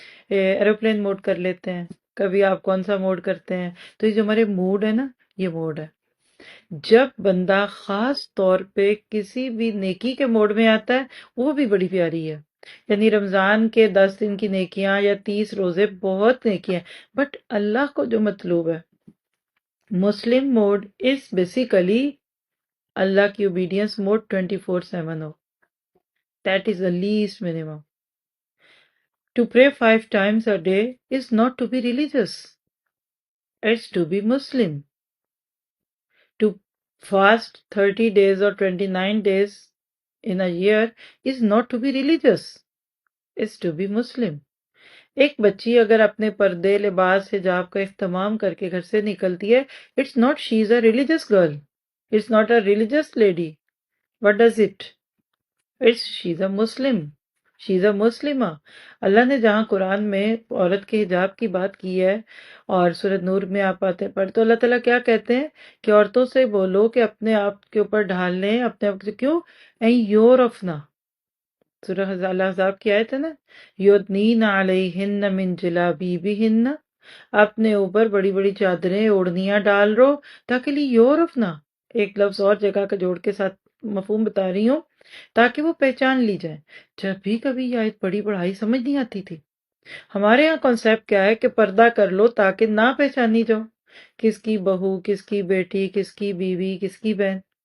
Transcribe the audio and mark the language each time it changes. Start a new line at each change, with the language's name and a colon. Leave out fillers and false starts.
Urdu: Aeroplane mood کر لیتے ہیں، کبھی آپ کون سا موڈ کرتے ہیں، تو یہ جو ہمارے موڈ ہے نا، یہ موڈ ہے۔ جب بندہ خاص طور پہ کسی بھی نیکی کے موڈ میں آتا ہے وہ بھی بڑی پیاری ہے، یعنی رمضان کے 10 دن کی نیکیاں یا 30 روزے بہت نیکیاں، بٹ اللہ کو جو مطلوب ہے،
English: مسلم mode is basically
Urdu: اللہ کی obedience mood 24/7 ہو،
English: That is the least minimum. To pray 5 times a day is not to be religious, it's to be Muslim. To fast 30 days or 29 days in a year is not to be religious, it's to be Muslim.
Urdu: ایک بچی اگر اپنے پردے لباس حجاب کا اہتمام کر کے گھر سے نکلتی ہے،
English: it's not she is a religious girl, it's not a religious lady. What does it? It's she's a Muslim, she's a Muslima.
Urdu: اللہ نے جہاں قرآن میں عورت کے حجاب کی بات کی ہے، اور سورۃ نور میں آپ آتے پڑھ تو اللہ تعالیٰ کیا کہتے ہیں کہ عورتوں سے بولو کہ اپنے آپ کے اوپر ڈھال لیں، اپنے آپ سے کیوں یورفنا، سورہ الاحزاب کی آیت ہے نا،
Arabic: یدنین علیہن من جلابیبہن،
Urdu: اپنے اوپر بڑی بڑی چادریں اوڑھنیاں ڈال رو، تاکہ لی یورفنا، ایک لفظ اور جگہ کا جوڑ کے ساتھ مفہوم بتا رہی ہوں، تاکہ وہ پہچان لی جائے۔ جب بھی کبھی یہ آیت پڑھی پڑھائی سمجھ نہیں آتی تھی، ہمارے یہاں کانسیپٹ کیا ہے کہ پردہ کر لو تاکہ نہ پہچانی جاؤ، کس کی بہو، کس کی بیٹی، کس کی بیوی، کس کی بہن،